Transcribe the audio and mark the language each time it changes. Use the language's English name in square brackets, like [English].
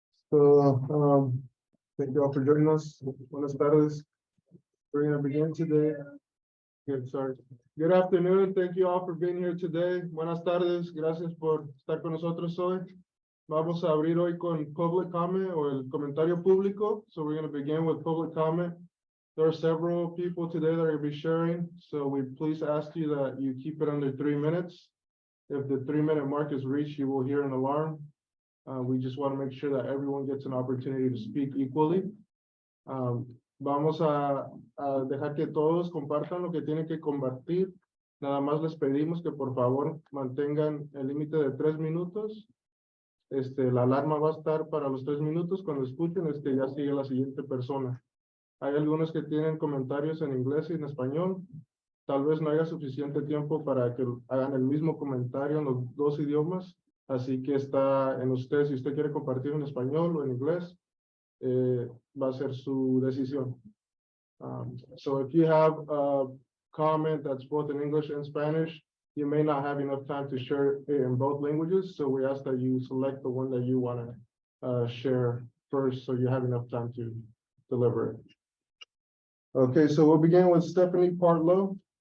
[English] So, thank you all for joining us. [Spanish] Buenas tardes. [English] We're gonna begin today. Good, sorry. Good afternoon. Thank you all for being here today. [Spanish] Buenas tardes. Gracias por estar con nosotros hoy. Vamos a abrir hoy con [English] public comment [Spanish] o el comentario público. [English] So we're gonna begin with public comment. There are several people today that are gonna be sharing. So we please ask you that you keep it under 3 minutes. If the 3-minute mark is reached, you will hear an alarm. We just want to make sure that everyone gets an opportunity to speak equally. [Spanish] Vamos a dejar que todos compartan lo que tienen que compartir. Nada más les pedimos que por favor mantengan el límite de 3 minutos. La alarma va a estar para los 3 minutos. Cuando escuchen, ya sigue la siguiente persona. Hay algunos que tienen comentarios en inglés y en español. Tal vez no haya suficiente tiempo para que hagan el mismo comentario en los 2 idiomas. Así que está en usted, si usted quiere compartir en español o en inglés, va a ser su decisión. [English] So if you have a comment that's both in English and Spanish, you may not have enough time to share it in both languages. So we ask that you select the one that you want to share first, so you have enough time to deliver it. Okay, so we'll begin with Stephanie Partlow.